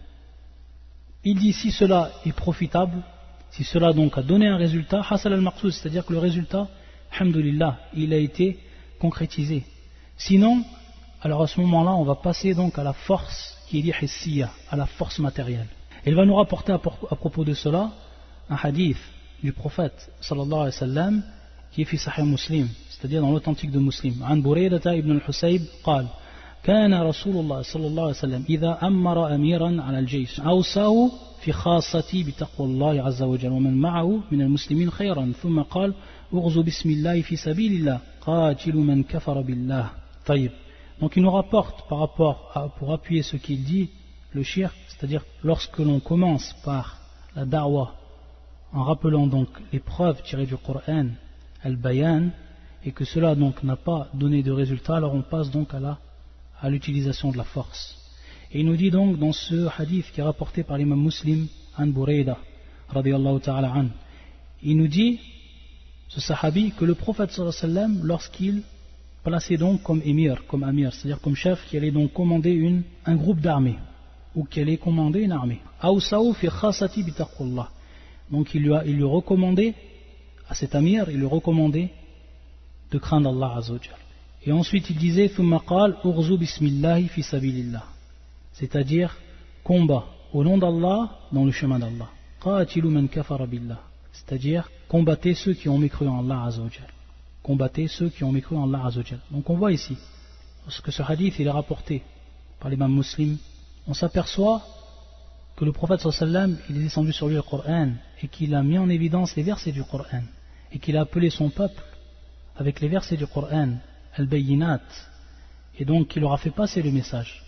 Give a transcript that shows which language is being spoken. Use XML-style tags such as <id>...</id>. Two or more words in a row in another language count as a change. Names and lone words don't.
<fr>Il dit si cela est profitable, si cela donc a donné un résultat,</fr> <ar>حصل المقصود,</ar> <fr>c'est-à-dire que le résultat, alhamdulillah, il a été concrétisé. Sinon, alors à ce moment-là, on va passer donc à la force qui est liée hissiya, à la force matérielle. Il va nous rapporter à propos de cela un hadith du prophète</fr> <ar>صلى الله عليه وسلم</ar> <fr>qui est</fr> <ar>في صحيح مسلم,</ar> <fr>c'est-à-dire dans l'authentique de Muslim.</fr> <ar>عن بريدة بن الحصيب قال كان رسول الله صلى الله عليه وسلم إذا أمر أميرا على الجيش أوصاه في خاصتي بتقوى الله عز وجل ومن معه من المسلمين خيرا ثم قال اغزوا بسم الله في سبيل الله قاتل من كفر بالله. طيب.</ar> <fr>Donc il nous rapporte par rapport à, pour appuyer ce qu'il dit, le shirk, c'est-à-dire lorsque l'on commence par la da'wa en rappelant donc les preuves tirées du Coran, al-bayan, et que cela donc n'a pas donné de résultat, alors on passe donc à l'utilisation de la force. Et il nous dit donc dans ce hadith qui est rapporté par l'imam Muslim,</fr> <ar>عن بريدة رضي الله تعالى عن,</ar> <fr>il nous dit, ce sahabi, que le prophète</fr> <ar>صلى الله عليه وسلم,</ar> <fr>lorsqu'il plaçait donc comme émir, c'est-à-dire comme chef, qui allait donc commander un groupe d'armées, ou qui allait commander une armée.</fr> <ar>أوصاه في خاصته بتقوى الله.</ar> <fr>Donc il lui recommandait, à cet amir, il lui recommandait de craindre</fr> <ar>الله عز وجل.</ar> <fr>Et ensuite il disait</fr> <ar>ثم قال اغزوا بسم الله في سبيل الله,</ar> <fr>c'est-à-dire combat au nom d'Allah dans le chemin d'Allah.</fr> <ar>قاتلوا من كفر بالله,</ar> <fr>c'est-à-dire combattez ceux qui ont mécru en</fr> <ar>الله عز وجل.</ar> <fr>Combattez ceux qui ont mécru en</fr> <ar>الله عز وجل.</ar> <fr>Donc on voit ici, lorsque ce hadith il est rapporté par l'imam Muslim, on s'aperçoit que le prophète</fr> <ar>صلى الله عليه وسلم,</ar> <fr>il est descendu sur lui le Coran et qu'il a mis en évidence les versets du Coran et qu'il a appelé son peuple avec les versets du Coran, al-bayyinat, et donc il leur a fait passer le message.</fr>